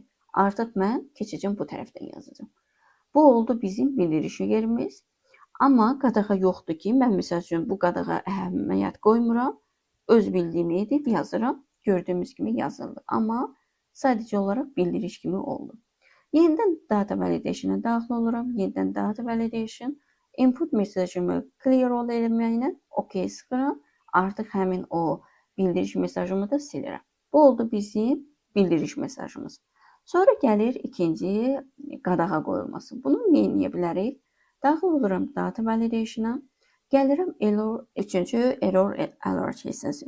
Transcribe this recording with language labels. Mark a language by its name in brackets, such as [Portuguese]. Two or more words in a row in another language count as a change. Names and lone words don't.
[Azerbaijani] Artıq mən keçəcəm bu tərəfdən yazacağım. Bu oldu bizim bildiriş yerimiz. Amma qadağa yoxdur ki, mən məsəl üçün bu qadağa əhəmiyyət qoymuram. Öz bildiyimi edib yazıram. Gördüyümüz kimi yazıldı. Amma sadəcə olaraq bildiriş kimi oldu. Yenidən [English] data validation- [Azerbaijani] a daxil oluram. Yenidən [English] data validation input [Azerbaijani] mesajımı clear ol eləməklə OK sıxıram. Artıq həmin o bildiriş mesajımı da silirəm. Bu oldu bizim bildiriş mesajımız. Sonra gəlir ikinci qadağa qoyulması. Bunu nə edə bilərik? Daxil oluram [English] data validation- [Azerbaijani] a. Gəlirəm üçüncü [English] error alert [Azerbaijani] hissəsi.